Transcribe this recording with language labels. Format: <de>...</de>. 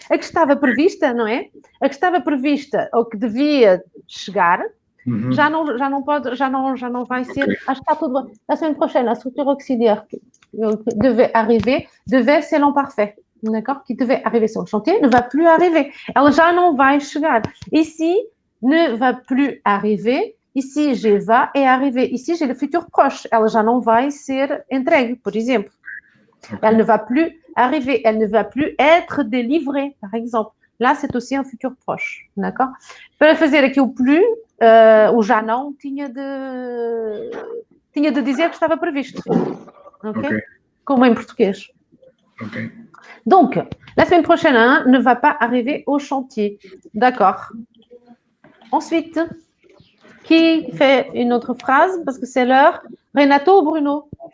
<pt>A que estava prevista, não é? A que estava prevista ou que devia chegar, já não pode, já não vai ser. Okay. Acho que está tudo bem.</pt> <fr>La semaine prochaine, la structure auxiliaire qui devait arriver, devait ser l'imparfait, d'accord? Qui devait arriver sur le chantier, ne va plus arriver.</fr> <pt>Ela já não vai chegar.</pt> <fr>Ici, ne va plus arriver. Ici, je va est arrivé. Ici, j'ai le futur proche.</fr> <pt>Ela já não vai ser entregue, por exemplo.</pt> <fr>Okay. Elle ne va plus arriver. Elle ne va plus être délivrée, par exemple. Là, c'est aussi un futur proche, d'accord?</fr> <pt>Para fazer aqui o plus, o já não tinha de dizer que estava previsto. Okay? Como em português. Okay.</pt> <fr>Donc, la semaine prochaine ne va pas arriver au chantier. D'accord. Ensuite, qui fait une autre phrase? Parce que c'est l'heure. Renato ou Bruno?</fr>